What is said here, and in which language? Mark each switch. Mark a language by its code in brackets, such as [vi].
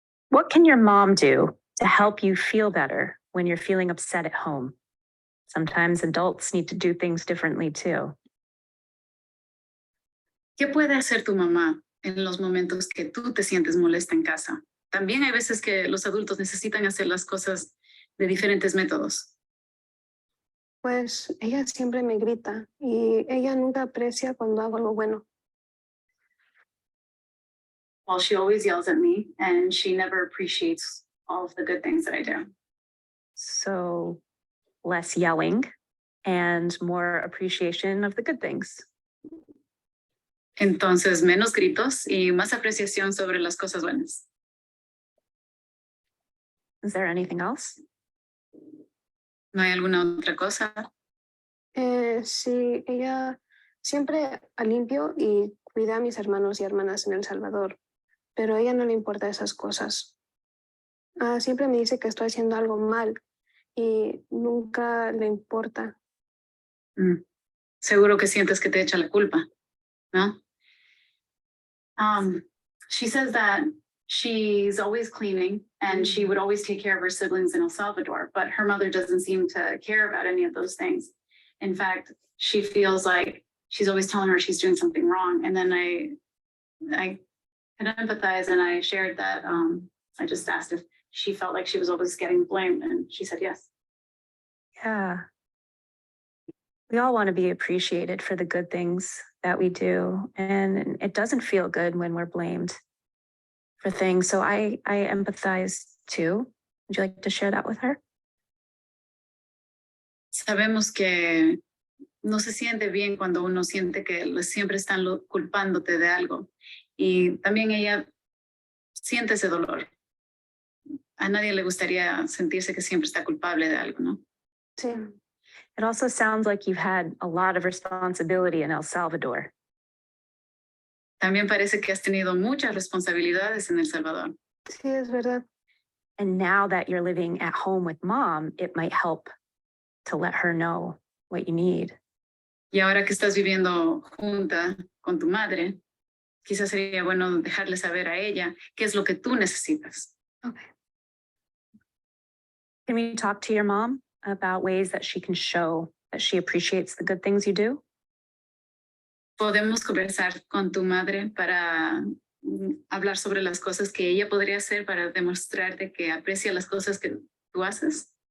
[en] What can your mom do to help you feel better when you're feeling upset at home? Sometimes adults need to do things differently too. [es] ¿Qué puede hacer tu mamá en los momentos que tú te sientes molesta en casa? También hay veces que los adultos necesitan hacer las cosas de diferentes métodos. Pues ella siempre me grita y ella nunca aprecia cuando hago algo bueno. [en] Well, she always yells at me and she never appreciates all of the good things that I do. So less yelling and more appreciation of the good things. [es] Entonces, menos gritos y más apreciación sobre las cosas buenas. [en] Is there anything else? [es] ¿No hay alguna otra cosa? Sí, ella siempre limpio y cuida a mis hermanos y hermanas en El Salvador, pero a ella no le importa esas cosas. Siempre me dice que estoy haciendo algo mal y nunca le importa. Seguro que sientes que te echa la culpa, ¿no? [en] She says that she's always cleaning and she would always take care of her siblings in El Salvador, but her mother doesn't seem to care about any of those things. In fact, she feels like she's always telling her she's doing something wrong. And then I can empathize, and I shared that I just asked if she felt like she was always getting blamed, and she said yes. Yeah. We all want to be appreciated for the good things that we do. And it doesn't feel good when we're blamed for things. So I empathize too. Would you like to share that with her? [es] Sabemos que no se siente bien cuando uno siente que siempre están culpándote de algo. Y también ella siente ese dolor. A nadie le gustaría sentirse que siempre está culpable de algo, ¿no? Sí. [en] It also sounds like you've had a lot of responsibility in El Salvador. [es] También parece que has tenido muchas responsabilidades en El Salvador. Sí, es verdad. [en] And now that you're living at home with mom, it might help to let her know what you need. [es] Y ahora que estás viviendo junta con tu madre, quizás sería bueno dejarle saber a ella qué es lo que tú necesitas. [en] Okay. Can we talk to your mom about ways that she can show that she appreciates the good things you do? [es] Podemos conversar con tu madre para hablar sobre las cosas que ella podría hacer para demostrarte que aprecia las cosas que tú haces.